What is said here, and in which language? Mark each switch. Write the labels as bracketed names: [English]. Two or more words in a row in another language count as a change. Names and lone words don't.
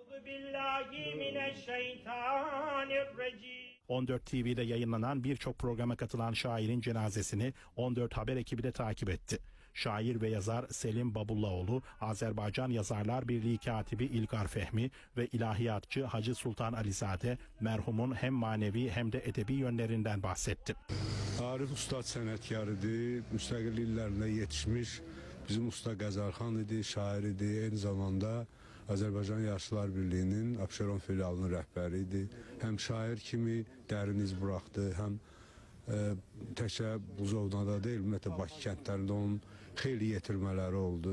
[Turkish] 14 TV'de yayınlanan birçok programa katılan şairin cenazesini 14 haber ekibi de takip etti. Şair ve yazar Selim Babullaoğlu, Azerbaycan Yazarlar Birliği katibi İlgar Fehmi ve ilahiyatçı Hacı Sultan Alizade merhumun hem manevi hem de edebi yönlerinden bahsetti. [Azerbaijani] Arif ustad sənətkarıdır, müstəqil illərində yetişmiş bizim usta qəzəlxan idi, şair idi, eyni zamanda Azərbaycan Yazarlar Birliyinin Abşeron filialının rəhbəri idi. Həm şair kimi dərin iz buraxdı, həm təkcə Buzovnada deyil, ümumiyyətlə Bakı kəndlərində onun xeyli yetirmələri oldu.